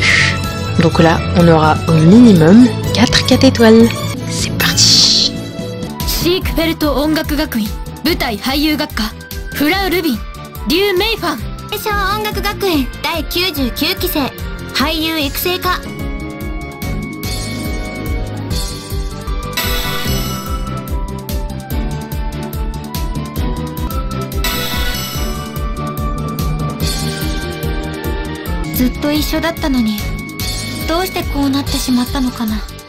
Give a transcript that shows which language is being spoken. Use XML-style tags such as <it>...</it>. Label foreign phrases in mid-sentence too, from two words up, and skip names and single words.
<fr>Donc là, on aura au minimum 4 étoiles. C'est parti.</fr> <ja>シークフェルト音楽学院舞台俳優学科フラウ・ルビンリュウ・メイファン青少音楽学園第99期生俳優育成科ずっと一緒だったのにどうしてこうなってしまったのかな。</ja>